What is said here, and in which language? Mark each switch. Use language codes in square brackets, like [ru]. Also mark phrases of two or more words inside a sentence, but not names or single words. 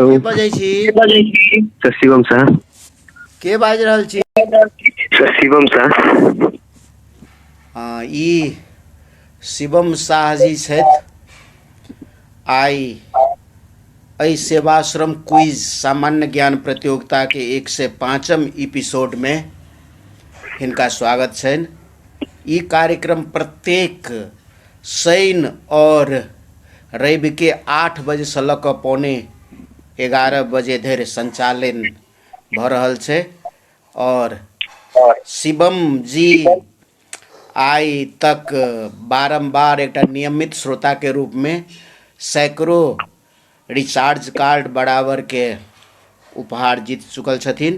[mai] के बजै छी? सर शिवम शाह। के बाजि रहल छी? सर शिवम शाह। ई शिवम शाह जी छथि। आइ एहि सेवाश्रम क्विज सामान्य ज्ञान प्रतियोगिताके 105म एपिसोडमे हिनका स्वागत छनि। ई कार्यक्रम प्रत्येक शनि और रवि के 8 बजेसँ लऽ कऽ 11:15 धरि संचालन भऽ रहल छै और शिवम जी आइ तक बारंबार एकटा नियमित श्रोता के रूप में सैकड़ों रिचार्ज कार्ड बराबर के उपहार जीत चुकल छथिन।